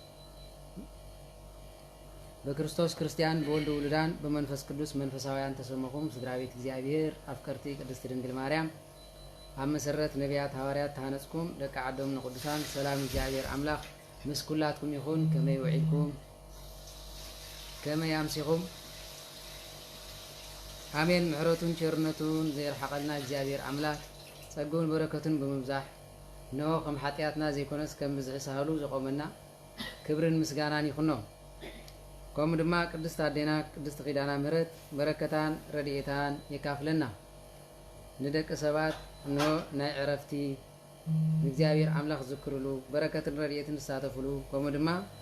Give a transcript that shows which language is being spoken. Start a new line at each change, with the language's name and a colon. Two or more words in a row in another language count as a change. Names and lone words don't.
Tigrinya: በክርስቶስ ክርስቲያን በወልድ ውሉዳን በመንፈስ ቅዱስ መንፈሳውያን ተሰመኹም ስድራ ቤት እግዚአብሔር አፍቀርቲ ቅድስት ድንግል ማርያም ኣብ መሰረት ነቢያት ሐዋርያት ተሃነጽኩም ደቂ ዓዶም ንቅዱሳን ሰላም እግዚአብሔር አምላክ ምስ ኩላትኩም ይኹን። ከመይ ውዒልኩም ከመይ አምሲኹም አሜን። ምሕረቱን ቸርነቱን ዘይርሐቀልና እግዚአብሔር አምላክ ጸጋውን በረከቱን በመብዛሕ ነሆ ከም ኃጢአትና ዘይኮነስ ከም ብዝሒ ሳህሉ ዘቆመና ክብርን ምስጋናን ይኹኖ። ከምኡ ድማ ቅድስት አዴና ቅድስት ኪዳና ምሕረት በረከታን ረድኤታን የካፍለና ንደቂ ሰባት ነሆ ናይ ዕረፍቲ እግዚአብሔር አምላክ ዝክርሉ በረከትን ረድኤትን ዝሳተፍሉ ከምኡ ድማ